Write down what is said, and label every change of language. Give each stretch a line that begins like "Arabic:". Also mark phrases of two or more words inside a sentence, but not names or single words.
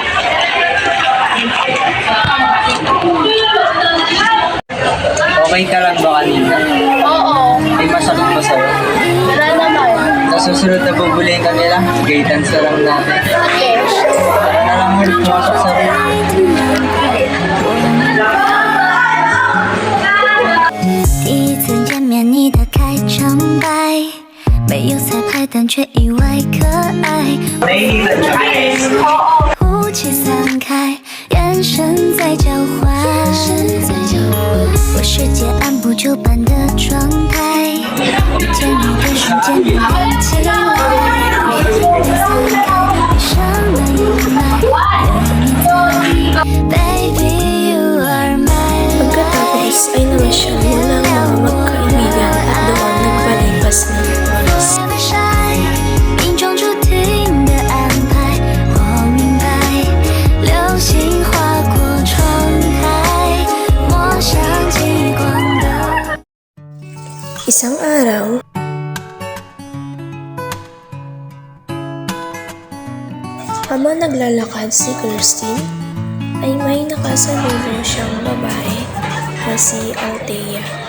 Filipino: Okay ka lang ba kanina? Oo. May masakit ba sa'yo? Wala naman. Sa susunod na bubulin ka nila, gaitans na lang natin. Okay. Para na lang ulit pumasok sa room.
Chinese: 第一次见面，你的开场白没有彩排，但却意外可爱。雾气散开，眼神在交换，我世界按部就班的状态，遇见你的瞬间不冷起来，你散开，闭上了阴霾，有你在 ，
English: Baby you are my
Filipino: Pagkatapos ay namasyal muna ang mga magkaibigan at doon nagpalipas ng oras.
Chinese: 命中注定的安排，我明白，流星划过窗台，抹上极光的。
Filipino: Isang araw, habang naglalakad si Kirsten, ay may nakasalubong siyang babae na si Althea.